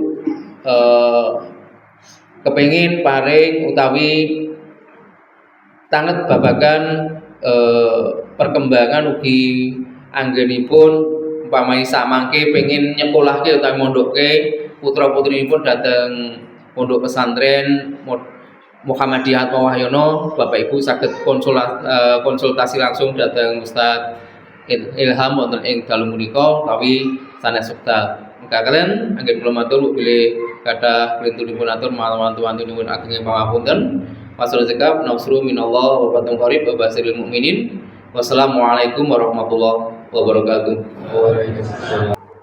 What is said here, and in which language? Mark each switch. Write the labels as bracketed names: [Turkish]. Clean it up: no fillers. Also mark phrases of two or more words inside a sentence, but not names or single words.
[Javanese] kepengin paring utawi tanget babagan perkembangan ugi anggenipun umpamai samangke pengin nyekolahke utawi mondokke putra-putrinipun dhateng pondok pesantren Muhammadiyah Atmo Wahyono, Bapak Ibu saged konsultasi langsung dhateng Ustaz Ilham wonten ing dalu menika utawi sanes wekdal. Mekaten anggen kula matur bilih kathah printunipun atur mawantu-wantunipun ageng pangapunten. [Arabic] والصلاة زكاب نصر من الله وفتح قريب وبشر المؤمنين. والسلام عليكم ورحمة الله وبركاته. Waalaikumsalam.